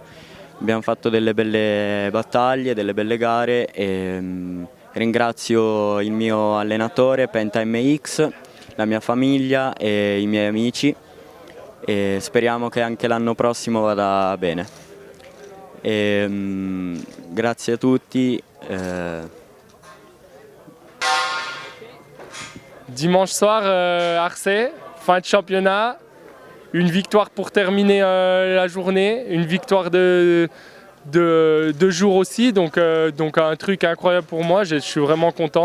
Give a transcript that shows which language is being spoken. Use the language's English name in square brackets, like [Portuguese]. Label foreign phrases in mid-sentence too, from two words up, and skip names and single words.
[Italian] Abbiamo fatto delle belle battaglie, delle belle gare e ringrazio il mio allenatore Penta MX, la mia famiglia e i miei amici e speriamo che anche l'anno prossimo vada bene. Grazie a tutti. [French] Dimanche soir, Arcet, fin de championnat, une victoire pour terminer la journée, une victoire de 2 jours aussi, donc un truc incroyable pour moi, je suis vraiment content.